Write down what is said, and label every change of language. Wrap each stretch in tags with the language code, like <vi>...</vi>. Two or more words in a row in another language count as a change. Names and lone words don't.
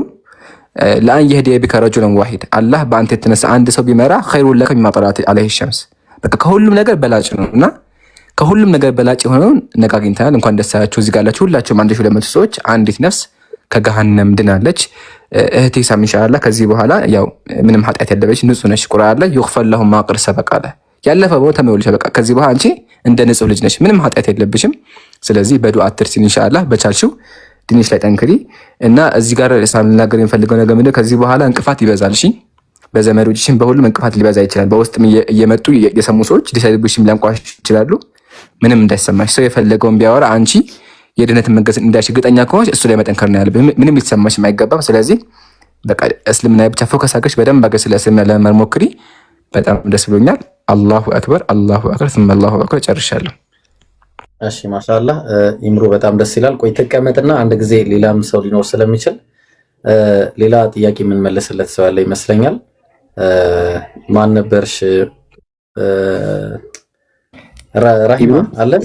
<ar>لأن يهدي بك رجلا واحدا፣</ar> <am>አላህ በአንተ የተነሳ አንድ ሰው ቢመራ</am> <ar>خير لك مما طلعت عليه الشمس።</ar> <am>በቃ ከሁሉም ነገር በላጭ ነው እና ከሁሉም ነገር በላጭ የሆነውን ነገር አግኝተናል። እንኳን ደስ ያላችሁ። እዚህ ጋር ያላችሁ ሁላችሁም 1200 ሰዎች አንዲት ነፍስ ከገሃነም ድናለች። እህቴ ሳም ኢንሻአላህ ከዚህ በኋላ ያው ምንም ኃጢአት ያለበች ንጹህ ነሽ። ቁርአን ላይ</am> <ar>ይغفر لهم ما قد سبق</ar> <am>አለ። ያለፈ ቦታ ተመውልሽ በቃ ከዚህ በኋላ አንቺ እንደ ንጹህ ልጅ ነሽ፣ ምንም ኃጢአት የለብሽም። ስለዚህ በዱዓ አትርሲን ኢንሻአላህ። በቻልሽው ዲንሽ ላይ ጠንክሪ እና እዚህ ጋር ሳልናገር የሚፈልገው ነገር ምንድነው? ከዚህ በኋላ እንቅፋት ይበዛል። እሺ በዘመዶችሽም በሁሉም እንቅፋት ሊበዛ ይችላል። በውስጥም እየመጡ የሰሙ ሰዎች ሊሰድቡሽም ሊያንቋሽ ይችላሉ። ምንም እንዳይሰማሽ፣ ሰው የፈለገውን ቢያወራ አንቺ የድህነትን መንገድ እንዳልሽ እርግጠኛ ከሆንሽ እሱ ላይ መጠንከር ነው ያለብሽ። ምንም ሊሰማሽ አይገባም። ስለዚህ በቃ እስልምና ብቻ ፎከስ አድርገሽ በደንብ አገር ስለ እስልምና ለመማር ሞክሪ። በጣም ደስ ብሎኛል።</am> <ar>الله أكبر الله أكبر ثم الله</ar> <am>አክበር። ጨርሻለሁ። እሺ ማሻአላህ ኢምሩ በጣም ደስ ይላል። ቆይ ተቀመጥና አንድ ጊዜ ሌላም ሰው ሊኖር ስለሚችል ሌላ ጥያቄ የምንመልስለት ሰው ያለ ይመስለኛል። ማን ነበርሽ? ራሂማ አለች።</am>